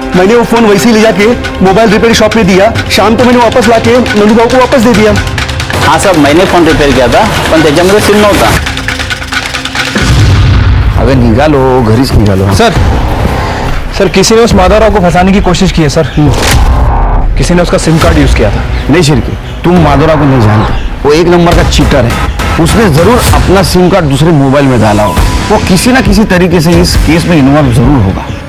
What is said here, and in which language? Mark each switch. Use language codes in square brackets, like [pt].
[hi] मैंने वो फोन वैसे ही ले जाके मोबाइल रिपेयर शॉप में दिया. शाम को मैंने वापस लाके नंदू भाऊ को वापस दे दिया. हाँ साहब, मैंने फोन रिपेयर किया था [mr] पण त्याच्यामध्ये सिम नव्हता. अगर निघालो घरीच निघालो. [hi] सर किसी ने उस माधवराव को फंसाने की कोशिश की है सर. किसी ने उसका सिम कार्ड यूज किया था. नहीं शिरके, तुम माधवराव को नहीं जानते. वो एक नंबर का चीटर है. उसने जरूर अपना सिम कार्ड दूसरे मोबाइल में डाला होगा. वो किसी ना किसी तरीके से इस केस में इन्वॉल्व जरूर होगा.